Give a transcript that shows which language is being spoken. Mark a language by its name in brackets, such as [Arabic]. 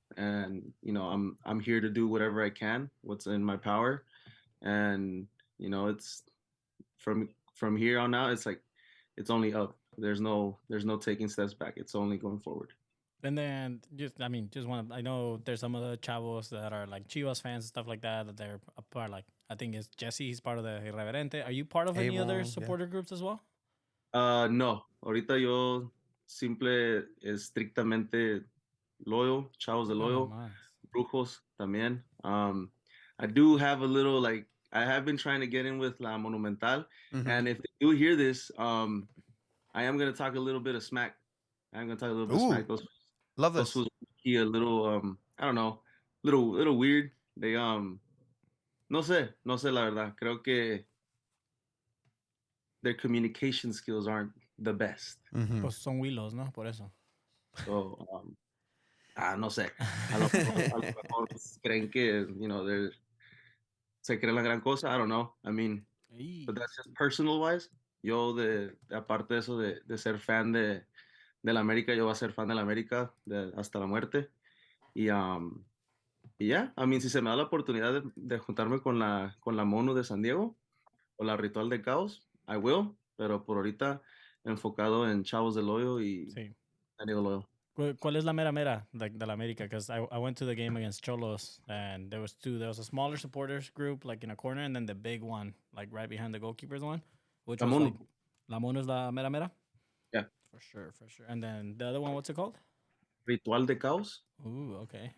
[English] And I'm here to do whatever I can, what's in my power, and it's from here on out. It's only up. There's no taking steps back. It's only going forward. And then I know there's some of the Chavos that are like Chivas fans and stuff like that they're a part. Like I think it's Jesse. He's part of the Irreverente. Are you part of any other supporter groups as well? No. [Spanish] Ahorita yo simple estrictamente Loyal, Chavos de Loyal, Brujos también. [English] I do have a little I have been trying to get in with La Monumental, and if they do hear this, I am gonna talk a little bit of smack. I'm gonna talk a little bit of smack. Love this. Those a little I don't know, little weird. They [Spanish] no sé la verdad. Creo que [English] their communication skills aren't the best. [Spanish] Pues son huilos, ¿no? Por eso. So no sé. A lo mejor creen que se creen la gran cosa. [English] I don't know. I mean, but that's just personal wise. [Spanish] Yo aparte de eso de ser fan de la América, yo voy a ser fan de la América hasta la muerte. Y ya, [English] I mean, [Spanish] si se me da la oportunidad de juntarme con la Mono de San Diego o la Ritual de Caos, [English] I will, [Spanish] pero por ahorita enfocado en Chavos del Hoyo y San Diego Loyal. ¿Cuál es la mera de la América? [English] Because I went to the game against Cholos and there was two. There was a smaller supporters group like in a corner and then the big one like right behind the goalkeeper's one. which was like Ramon. [Spanish] La Mona is la mera mera. [English] Yeah. For sure, for sure. And then the other one, what's it called? Ritual de Caos. Ooh, okay.